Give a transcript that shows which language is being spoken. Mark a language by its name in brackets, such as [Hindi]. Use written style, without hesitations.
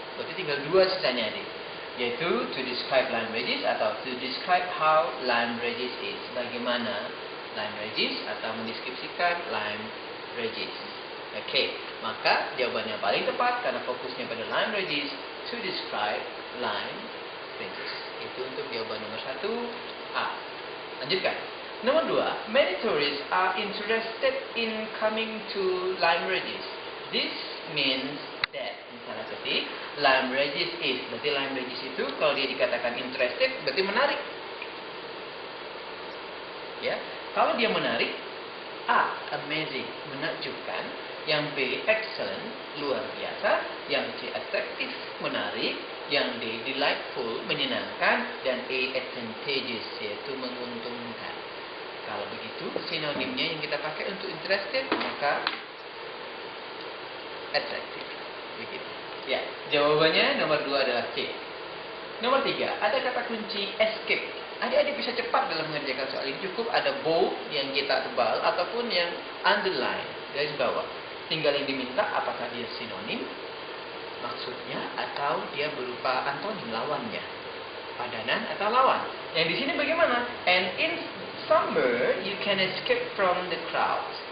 [Indonesian] Berarti tinggal dua sisanya adik. Yaitu [English] to describe Lyme Regis [Indonesian] atau [English] to describe how Lyme Regis is. [Indonesian] Bagaimana Lyme Regis atau mendeskripsikan Lyme Regis. Oke, maka jawaban yang paling tepat karena fokusnya pada Lyme Regis, [English] to describe Lyme Regis. [Indonesian] Itu untuk jawaban nomor 1A. Lanjutkan. Nomor 2, [English] many tourists are interested in coming to Lyme Regis. This means that, [Indonesian] misalnya ketik, languages is. Berarti languages itu kalau dia dikatakan interested berarti menarik. Ya, kalau dia menarik, A, amazing, menakjubkan. Yang B, excellent, luar biasa. Yang C, attractive, menarik. Yang D, delightful, menyenangkan. Dan A, advantageous, yaitu menguntungkan. Kalau begitu, sinonimnya yang kita pakai untuk interested, maka attractive. Begitu. Ya, jawabannya nomor 2 adalah C. Nomor 3, ada kata kunci escape. Adik-adik bisa cepat dalam mengerjakan soal ini. Cukup ada bold yang kita tebal ataupun yang underline, garis bawah. Tinggal yang diminta apakah dia sinonim maksudnya atau dia berupa antonim lawannya. Padanan atau lawan. Yang di sini bagaimana? [English] And in summer you can escape from the crowd.